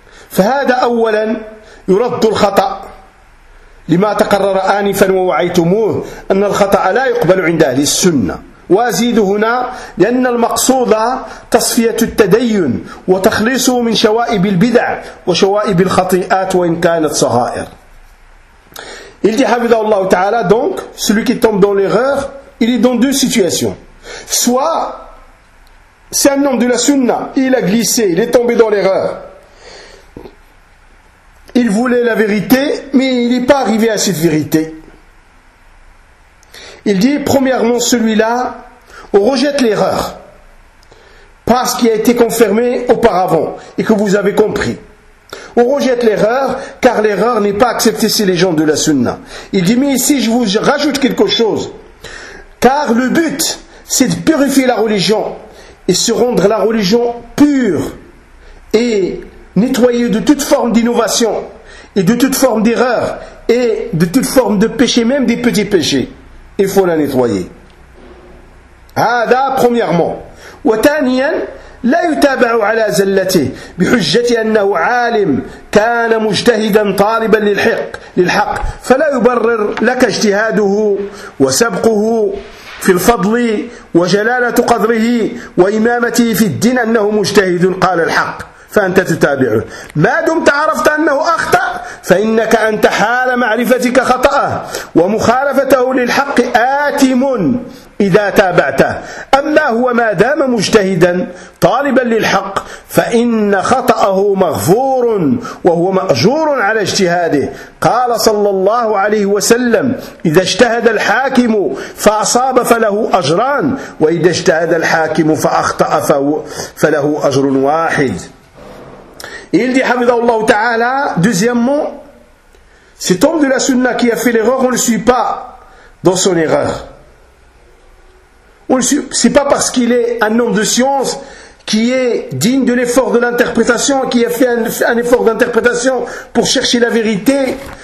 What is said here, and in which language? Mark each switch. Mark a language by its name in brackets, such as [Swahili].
[Arabic] Fahada awwalan يرد الخطأ لما تقرر آنفا ووعيتموه أن الخطأ لا يقبل عند أهل السنة. وأزيد هنا لأن المقصود تصفية التدين وتخليصه من شوائب البدع وشوائب الخطيئات وإن كانت صغائر. [French] Il dit حفظه الله تعالى, donc celui qui tombe dans l'erreur, il est dans deux situations. Soit c'est un homme de la sunna, il a glissé, il est tombé dans l'erreur. Il voulait la vérité, mais il n'est pas arrivé à cette vérité. Il dit, premièrement, celui-là, on rejette l'erreur, parce qu'il a été confirmé auparavant, et que vous avez compris. On rejette l'erreur, car l'erreur n'est pas acceptée chez les gens de la sunna. Il dit, mais ici, je vous rajoute quelque chose, car le but, c'est de purifier la religion, et se rendre la religion pure, et nettoyer de toute forme d'innovation et de toute forme d'erreur et de toute forme de péché, même des petits péchés, il faut la nettoyer. Hada premièrement. [Arabic] Wa taniyan la yutaba'u ala zallati bihujjati annahu 'alim kana mujtahidan taliban lilhaq fala yubarrir laka ijtihaduhu wa sabquhu في الفضل وجلالة قدره وإمامته في الدين أنه مجتهد قال الحق فأنت تتابعه ما دمت عرفت أنه أخطأ فإنك أنت حال معرفتك خطأه ومخالفته للحق آثم إذا تابعته أما هو ما دام مجتهدا طالبا للحق فإن خطأه مغفور وهو مأجور على اجتهاده قال صلى الله عليه وسلم إذا اجتهد الحاكم فأصاب فله أجران وإذا اجتهد الحاكم فأخطأ فله أجر واحد. [French] Il dit, Habidallahu Ta'ala, deuxièmement, cet homme de la sunna qui a fait l'erreur, on ne le suit pas. dans son erreur. Ce n'est pas parce qu'il est un homme de science qui est digne de l'effort de l'interprétation, qui a fait un effort d'interprétation pour chercher la vérité.